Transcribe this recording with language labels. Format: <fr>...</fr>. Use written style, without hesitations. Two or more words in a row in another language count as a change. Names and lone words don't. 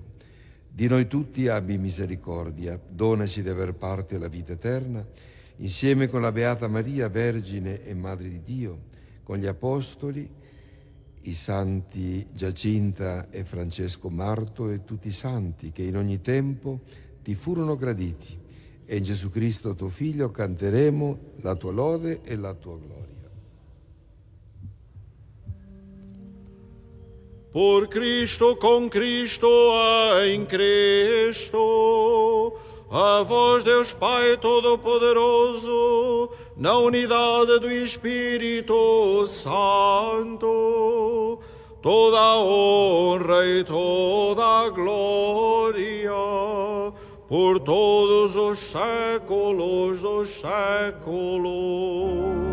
<it>Di noi tutti abbi misericordia, donaci di aver parte alla vita eterna, insieme con la Beata Maria, Vergine e Madre di Dio, con gli Apostoli, i Santi Giacinta e Francesco Marto e tutti i santi che in ogni tempo ti furono graditi. E in Gesù Cristo, tuo Figlio, canteremo la tua lode e la tua gloria.</it> <pt>Por Cristo, com Cristo, em Cristo, a vós, Deus Pai Todo-Poderoso, na unidade do Espírito Santo, toda a honra e toda a glória, por todos os séculos dos séculos.</pt>